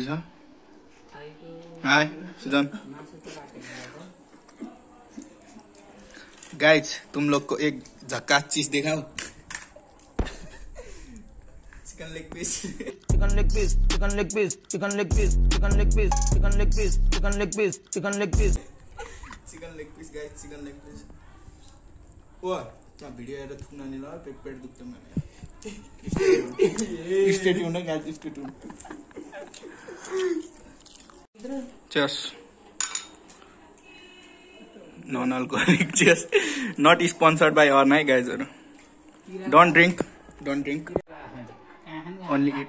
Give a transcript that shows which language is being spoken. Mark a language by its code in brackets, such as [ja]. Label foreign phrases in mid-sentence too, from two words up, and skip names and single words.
[en] हाय सुजन। [hi] गाइज तुम लोग को एक झक्कास चीज दिखाओ। [en] chicken leg piece, chicken leg piece, chicken leg piece, chicken leg piece, chicken leg piece, chicken leg piece, chicken leg piece, chicken leg piece, chicken leg piece guys, chicken leg piece. [ne] ओ त्यहाँ भिडियो हेरेर थुक्न नि ल, पेट दुख्छ मलाई। [en] Stay tuned guys, stay tuned. Cheers. Non-alcoholic cheers. Not sponsored by our night guys. Don't drink. Only eat.